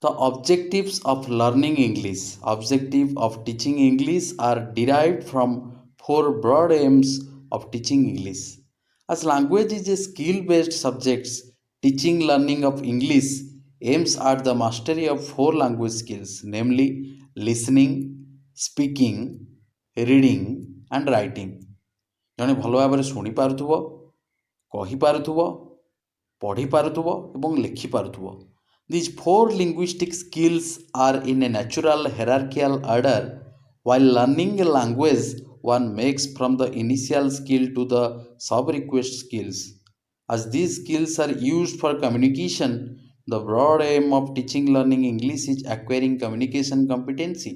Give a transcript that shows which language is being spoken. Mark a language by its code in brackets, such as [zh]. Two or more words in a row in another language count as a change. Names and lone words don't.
[en] The objectives of learning English, objective of teaching English are derived from four broad aims of teaching English. As language is a skill-based subject, teaching learning of English aims at the mastery of four language skills, namely listening, speaking, reading and writing. [or] ଜଣେ ଭଲ ଭାବରେ ଶୁଣିପାରୁଥିବ, କହିପାରୁଥିବ, ପଢ଼ିପାରୁଥିବ ଏବଂ ଲେଖିପାରୁଥିବ. [en] These four linguistic skills are in a natural hierarchical order. While learning a language, one makes from the initial skill to the sub-request skills. As these skills are used for communication, the broad aim of teaching learning English is acquiring communication competency.